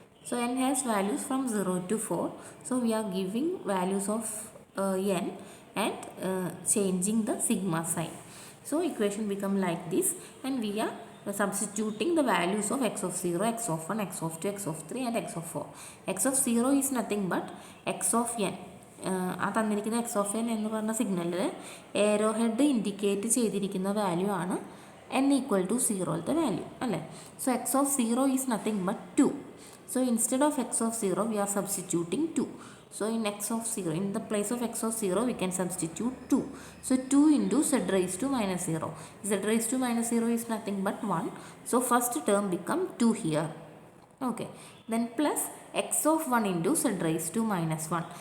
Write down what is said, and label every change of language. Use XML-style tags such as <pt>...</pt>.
<en>So n has values from 0 to 4. So we are giving values of n and changing the sigma sign. So equation become like this, and we are substituting the values of x of 0, x of 1, x of 2, x of 3 and x of 4. x of 0 is nothing but x of n.</en> <ml>ആ തന്നിരിക്കുന്ന X of N എന്ന് പറഞ്ഞ സിഗ്നലിൽ aero head indicate ചെയ്തിരിക്കുന്ന value ആണ് n equal to 0ത്തെ value അല്ലേ.</ml> <en>So x of 0 is nothing but 2. So instead of x of 0 we are substituting 2. So in x of 0, in the place of x of 0 we can substitute 2. So 2 into z raised to -0. Z raised to -0 is nothing but 1. So first term become 2 here. Okay. Then plus x of 1 into z raised to -1.</en>